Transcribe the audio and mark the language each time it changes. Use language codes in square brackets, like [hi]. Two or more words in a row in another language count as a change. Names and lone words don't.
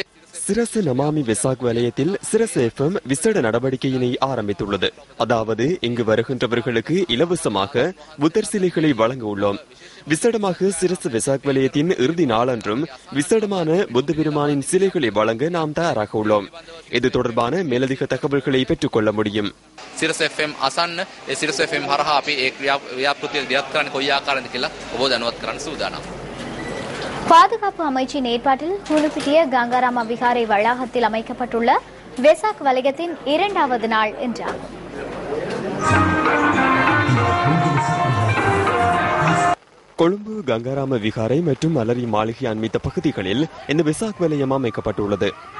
[ta] சிரச நமாமி வெசாக் வலயத்தில் சிரச FM விசேட நடவடிக்கையினை ஆரம்பித்துள்ளது. அதாவது இங்கு வருகின்றவர்களுக்கு இலவசமாக புத்தர் சிலைகளை வழங்க உள்ளோம். விசேடமாக சிரச வெசாக் வலயத்தின் இறுதி நாளன்றும் விசேடமான புத்த பெருமானின் சிலைகளை வழங்க நாம் தயாராக உள்ளோம். இது தொடர்பான மேலதிக தகவல்களை பெற்றுக் கொள்ள முடியும். [si] සිරස FM අසන්න ඒ සිරස FM හරහා අපි ඒ ක්‍රියාපෘතිය දියත් කරන්නේ කොයි ආකාරයෙන්ද කියලා ඔබ දැනුවත් කරන්න සූදානම්. [ta] பாதுகாப்பு அமைச்சின் ஏற்பாட்டில் ஹூலுபிட்டிய கங்காராமா விகாரை வளாகத்தில் அமைக்கப்பட்டுள்ள வெசாக் வலயத்தின் 2வது நாள் என்றாகும். கொழும்பு கங்காராம விகாரை மற்றும் மலரி மாளிகை அண்மித்த பகுதிகளில் இந்த வெசாக் வலயம் அமைக்கப்பட்டுள்ளது.